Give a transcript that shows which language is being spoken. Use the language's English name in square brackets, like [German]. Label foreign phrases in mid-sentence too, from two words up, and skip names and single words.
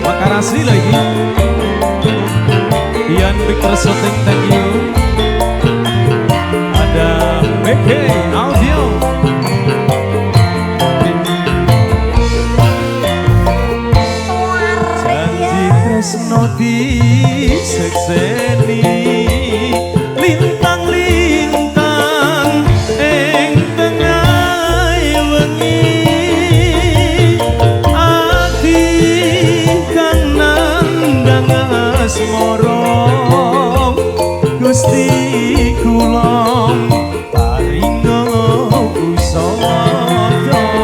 [Indonesian] Makarasi lagi. [English] Ian Victor Shooting, thank you. [Indonesian] Ada BK Audio. [Javanese] Janji tresno disekseni, lintang-lintang ing tengah wengi, ati kang nandang asmara Gusti kulong paring usada